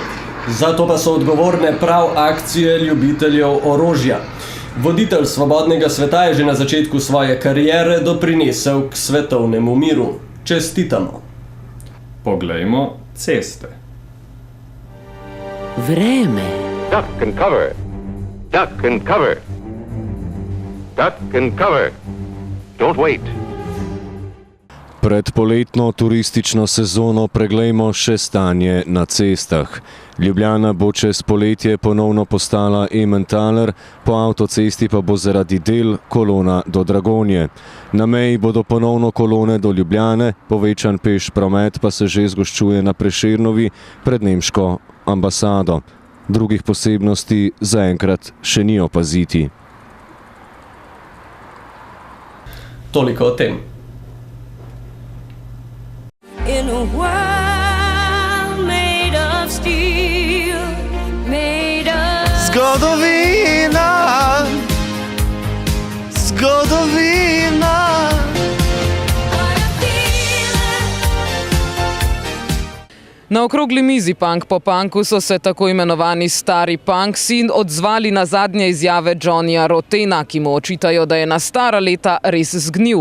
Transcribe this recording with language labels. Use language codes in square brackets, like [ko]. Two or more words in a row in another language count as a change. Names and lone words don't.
[sl] Zato pa so odgovorne prav akcije ljubiteljev orožja. Voditelj Svobodnega sveta je že na začetku svoje kariere doprinesel k svetovnemu miru. Čestitamo. Poglejmo ceste. Vreme. [en] Duck and cover. Duck and cover. Duck and cover. Don't wait. [sl] Pred poletno turistično sezono preglejmo še stanje na cestah. Ljubljana bo čez poletje ponovno postala Emmentaler, po avtocesti pa bo zaradi del kolona do Dragonje. Na meji bodo ponovno kolone do Ljubljane, povečan peš promet pa se že zgoščuje na Prešernovi pred nemško ambasado. Drugih posebnosti zaenkrat še ni opaziti. Toliko o tem. [en] In a world made of steel, made of... [sl] Zgodovina! Zgodovina! Na okrogli mizi Punk po punku so se tako imenovani stari punksi odzvali na zadnje izjave Johnnyja Rotena, ki mu očitajo, da je na stara leta res zgnil.